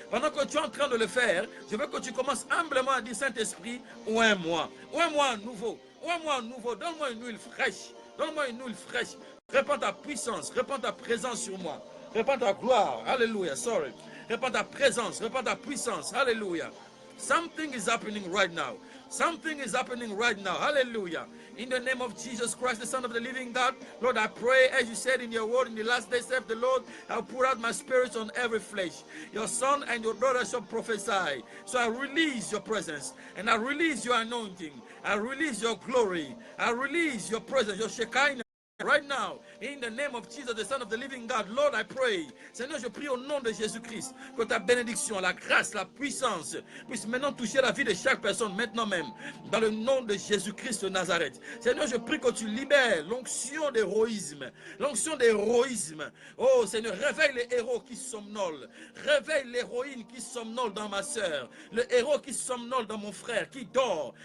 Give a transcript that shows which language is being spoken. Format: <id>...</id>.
<fr>Pendant que tu es en train de le faire, je veux que tu commences humblement à dire, Saint-Esprit, oins-moi à nouveau, oins-moi à nouveau, donne-moi une huile fraîche, donne-moi une huile fraîche. Répands ta puissance, répands ta présence sur moi, répands ta gloire, alléluia, sorry. Répands ta présence, répands ta puissance, alléluia.</fr> <en>Something is happening right now. Something is happening right now. Hallelujah. In the name of Jesus Christ, the Son of the living God, Lord, I pray, as you said in your word, in the last days, saith the Lord, I'll pour out my spirit on every flesh. Your son and your daughter shall prophesy. So I release your presence, and I release your anointing. I release your glory. I release your presence, your Shekinah. Right now, in the name of Jesus, the Son of the living God, Lord, I pray.</en> <fr>Seigneur, je prie au nom de Jésus-Christ que ta bénédiction, la grâce, la puissance puisse maintenant toucher la vie de chaque personne, maintenant même, dans le nom de Jésus-Christ de Nazareth. Seigneur, je prie que tu libères l'onction d'héroïsme, l'onction d'héroïsme. Oh Seigneur, réveille les héros qui somnolent, réveille l'héroïne qui somnole dans ma sœur, le héros qui somnole dans mon frère, qui dort.</fr>